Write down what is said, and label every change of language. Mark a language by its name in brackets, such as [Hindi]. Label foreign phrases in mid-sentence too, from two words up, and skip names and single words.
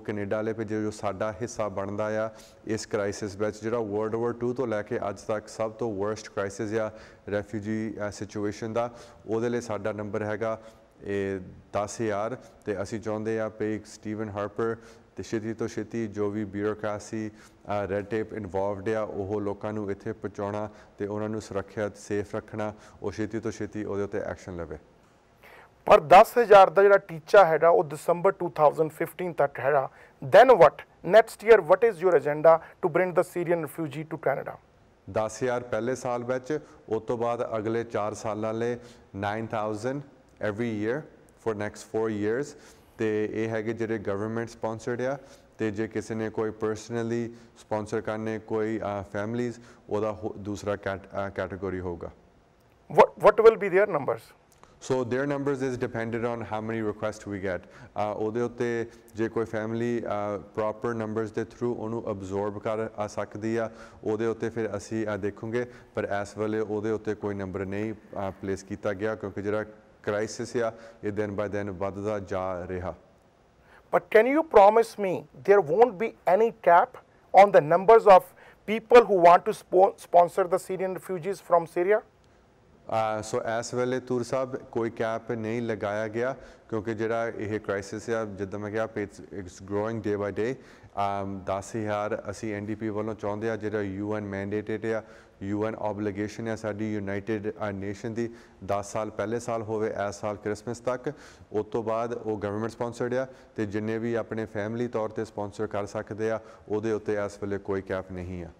[Punjabi] ਕੈਨੇਡਾ ਵਾਲੇ ਭੇਜੇ, ਜੋ ਸਾਡਾ ਹਿੱਸਾ ਬਣਦਾ ਆ ਇਸ ਕ੍ਰਾਈਸਿਸ ਵਿੱਚ ਜਿਹੜਾ ਵਰਲਡ ਵਾਰ 2 ਤੋਂ ਲੈ ਕੇ ਅੱਜ ਤੱਕ ਸਭ ਤੋਂ [English] worst crisis [Punjabi] ਆ [English] refugee situation [Punjabi] ਦਾ, ਉਹਦੇ ਲਈ ਸਾਡਾ ਨੰਬਰ ਹੈਗਾ ਇਹ 10,000 ਤੇ ਅਸੀਂ ਚਾਹੁੰਦੇ ਆ ਵੀ ਸਟੀਵਨ ਹਾਰਪਰ ਤੇ ਛੇਤੀ ਤੋਂ ਛੇਤੀ ਜੋ ਵੀ [English] bureaucracy red tape involved [Punjabi] ਆ ਉਹ ਲੋਕਾਂ ਨੂੰ ਇੱਥੇ ਪਹੁੰਚਾਉਣਾ ਤੇ ਉਹਨਾਂ ਨੂੰ ਸੁਰੱਖਿਅਤ ਸੇਫ ਰੱਖਣਾ, ਉਹ ਛੇਤੀ ਤੋਂ ਛੇਤੀ ਉਹਦੇ ਉੱਤੇ ਐਕਸ਼ਨ ਲਵੇ। ਪਰ 10,000 ਦਾ ਜਿਹੜਾ ਟੀਚਾ ਹੈਗਾ ਉਹ ਦਸੰਬਰ 2015 ਤੱਕ ਹੈਗਾ। [English] then what next year what is your agenda to bring the Syrian refugee to Canada? [Punjabi] 10,000 ਪਹਿਲੇ ਸਾਲ ਵਿੱਚ, ਉਸ ਤੋਂ ਬਾਅਦ ਅਗਲੇ 4 ਸਾਲਾਂ ਲਈ 9,000 [English] every year for next 4 years। [Punjabi] ਤੇ ਇਹ ਹੈਗੇ ਜਿਹੜੇ [English] government sponsored [Punjabi] ਆ ਤੇ ਜੇ ਕਿਸੇ ਨੇ ਕੋਈ [English] personally sponsor [Punjabi] ਕਰਨੇ ਕੋਈ ਫੈਮਲੀਜ਼ ਉਹਦਾ ਦੂਸਰਾ ਕੈਟਾਗਰੀ ਹੋਊਗਾ। [English] what will be their numbers? So their numbers is dependent on how many requests we get। [Punjabi] ਉਹਦੇ ਉੱਤੇ ਜੇ ਕੋਈ [English] family proper numbers [Punjabi] ਦੇ ਥਰੂ ਉਹਨੂੰ ਅਬਜ਼ੋਰਬ ਕਰ ਸਕਦੀ ਆ ਉਹਦੇ ਉੱਤੇ ਫਿਰ ਅਸੀਂ ਦੇਖਾਂਗੇ, ਪਰ ਇਸ ਵੇਲੇ ਉਹਦੇ ਉੱਤੇ ਕੋਈ ਨੰਬਰ ਨਹੀਂ ਪਲੇਸ ਕੀਤਾ ਗਿਆ ਕਿਉਂਕਿ ਜਿਹੜਾ ਕ੍ਰਾਈਸਿਸ ਆ ਇਹ ਦਿਨ ਬਾਏ ਦਿਨ ਵੱਧਦਾ ਜਾ ਰਿਹਾ। [English] But can you promise me there won't be any cap on the numbers of people who want to sponsor the Syrian refugees from Syria? [Punjabi] ਸੋ ਇਸ ਵੇਲੇ ਤੂਰ ਸਾਹਿਬ ਕੋਈ ਕੈਪ ਨਹੀਂ ਲਗਾਇਆ ਗਿਆ ਕਿਉਂਕਿ ਜਿਹੜਾ ਇਹ ਕ੍ਰਾਈਸਿਸ ਆ ਜਿੱਦਾਂ ਮੈਂ ਕਿਹਾ [English] it's growing day by day. [Punjabi] 10,000 ਅਸੀਂ NDP ਵੱਲੋਂ ਚਾਹੁੰਦੇ ਆ ਜਿਹੜਾ [English] UN mandated [Punjabi] ਆ, [English] UN obligation [Punjabi] ਆ ਸਾਡੀ ਯੂਨਾਈਟਿਡ ਨੇਸ਼ਨ ਦੀ 10 ਸਾਲ ਪਹਿਲੇ ਸਾਲ ਹੋਵੇ ਇਸ ਸਾਲ ਕ੍ਰਿਸਮਸ ਤੱਕ, ਉਸ ਤੋਂ ਬਾਅਦ ਉਹ [English] government sponsored [Punjabi] ਆ ਤੇ ਜਿੰਨੇ ਵੀ ਆਪਣੇ ਫੈਮਿਲੀ ਤੌਰ ਤੇ ਸਪਾਂਸਰ ਕਰ ਸਕਦੇ ਆ ਉਹਦੇ ਉੱਤੇ ਇਸ ਵੇਲੇ ਕੋਈ ਕੈਪ ਨਹੀਂ ਆ।